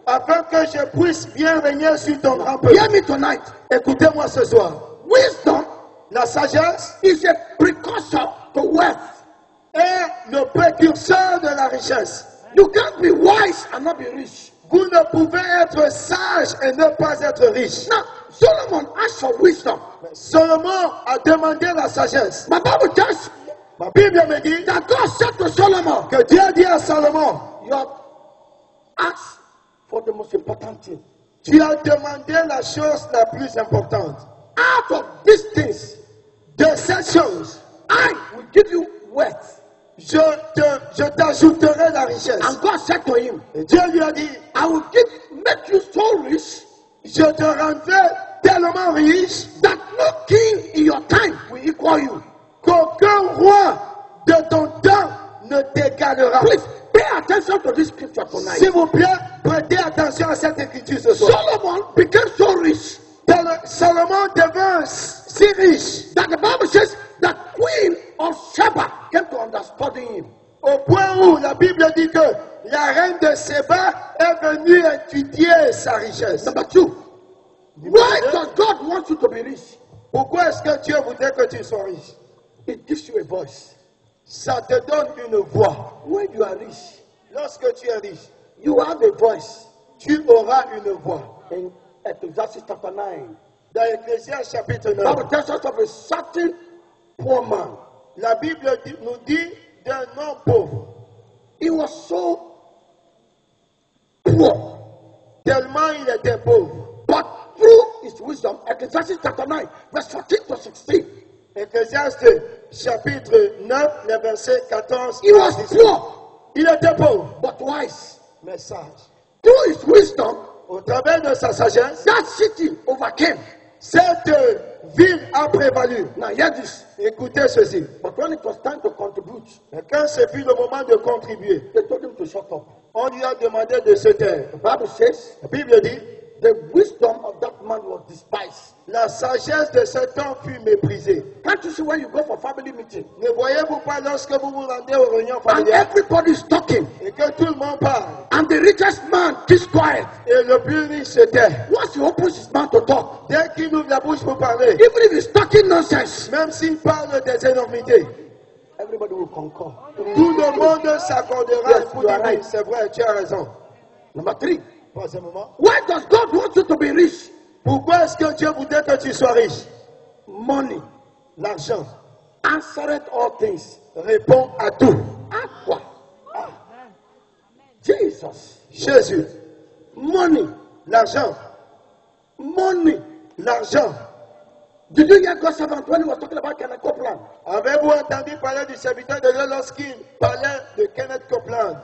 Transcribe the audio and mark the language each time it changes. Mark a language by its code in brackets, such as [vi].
[fr] afin que je puisse bien régner sur ton grand peuple. [en] Hear me tonight. [fr] Écoutez-moi ce soir. [en] Wisdom [fr] La sagesse [en] is a precursor to wealth. [fr] est le précurseur de la richesse. [en] You can't be wise and not be rich. [fr] Vous ne pouvez être sage et ne pas être riche. [en] Now, Solomon asked for wisdom. [fr] Salomon a demandé la sagesse. [en] My Bible tells [fr] Ma Bible me dit [en] that God said to Solomon, [fr] que Dieu dit à Salomon, [en] you have asked for the most important thing. [fr] tu as demandé la chose la plus importante. [en] Out of these things, [fr] De cette chose, [en] I will give you wealth. [fr] je t'ajouterai la richesse. [en] And God said to him, [fr] Et Dieu lui a dit, [en] I will make you so rich [fr] je te rendrai tellement riche [en] that no king in your time will equal you. [fr] qu'aucun roi de ton temps ne t'égalera. [en] Please pay attention to this scripture tonight. [fr] S'il vous plaît, prêtez attention à cette écriture ce soir. [en] Solomon became so rich [fr] Salomon devint si riche [en] that the Bible says the queen of Sheba came to understand him. [fr] au point où la Bible dit que la reine de Séba est venue étudier sa richesse. [en] Number two, why does God want you to be rich? [fr] Pourquoi est-ce que Dieu voudrait que tu sois riche? [en] It gives you a voice. [fr] Ça te donne une voix. [en] When you are rich, [fr] Lorsque tu es riche, [en] you have a voice. [fr] tu auras une voix. [en] In Ecclesiastes chapter 9, [fr] Dans Ecclésiaste chapitre [en] the [fr] 9, [en] Bible tells us of a certain poor man. [fr] la Bible nous dit d'un homme pauvre, [en] He was so poor, [fr] tellement il était pauvre. [en] but through his wisdom, Ecclesiastes chapter 9, verse 14 to 16, [fr] Ecclésiaste chapitre 9, le verset 14. [en] he was poor, [fr] Il était pauvre, [en] but wise. [fr] mais sage. [en] Through his wisdom, [fr] Au travers de sa sagesse, [en] that city overcame. [fr] cette ville a prévalu. [en] Now hear this. [fr] Écoutez ceci. [en] But when it was time to contribute, [fr] Et quand ce fut le moment de contribuer, [en] they told him to shut up. [fr] on lui a demandé de se taire. [en] The Bible says [fr] La Bible dit, [en] the wisdom of that man was despised. [fr] la sagesse de cet homme fut méprisée. [en] Can't you see when you go for family meeting [fr] Ne voyez-vous pas lorsque vous vous rendez aux réunions [en] and [fr] familiales [en] everybody is talking [fr] et que tout le monde parle [en] and the richest man keeps quiet? [fr] et le plus riche se tait. [en] Once he opens his mouth to talk, [fr] Dès qu'il ouvre la bouche pour parler, [en] even if he's talking nonsense, [fr] même s'il parle des énormités, [en] everybody will concur. [fr] Tout le monde s'accordera [en] Yes, [fr] pour [en] you [fr] dire [en] are right. [fr] c'est vrai, tu as raison. [en] Number 3. [fr] Troisièmement, [en] Why does God want you to be rich? [fr] pourquoi est-ce que Dieu voudrait que tu sois riche? [en] Money [fr] L'argent [en] answereth all things. [fr] répond à tout. À quoi? Jesus. Jésus, [en] Money. [fr] l'argent, [en] Money. [fr] l'argent. [en] Did you hear God's servant when he was talking about Kenneth Copeland? [fr] Avez-vous entendu parler du serviteur de Dieu lorsqu'il parlait de Kenneth Copeland?